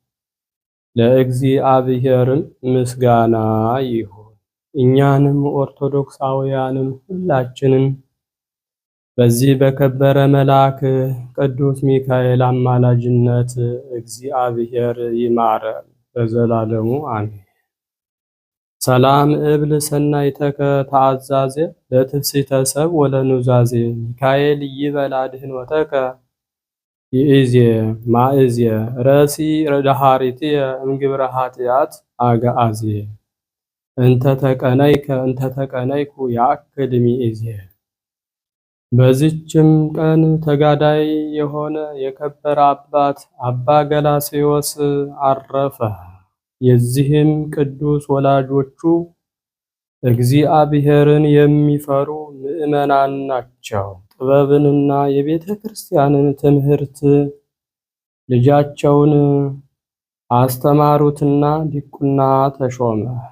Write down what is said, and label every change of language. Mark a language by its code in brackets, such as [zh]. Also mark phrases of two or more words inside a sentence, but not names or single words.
[am] ለእግዚአብሔርም ምስጋና ይሁን። እኛንም ኦርቶዶክሳውያንም ሁላችንም በዚህ በከበረ መልአክ ቅዱስ ሚካኤል አማላጅነት እግዚአብሔር ይማረን ለዘላለሙ አሜን። [gez] ሰላም እብል ሰናይተከ ተአዛዜ ለትፍሥሕተ ሰብእ ወለኑዛዜ ሚካኤል ይበል አድኅኖተከ ይእዜ ማእዜ ረሲ ረዳሃሪትየ እምግብረ ኃጢአት አግዓዜ እንተ ተቀነይኩ ያክል ሚእዜ። [am] በዚችም ቀን ተጋዳይ የሆነ የከበረ አባት አባ ገላስዮስ አረፈ። የዚህም ቅዱስ ወላጆቹ እግዚአብሔርን የሚፈሩ ምዕመናን ናቸው። ጥበብንና የቤተ ክርስቲያንን ትምህርት ልጃቸውን አስተማሩትና ዲቁና ተሾመ።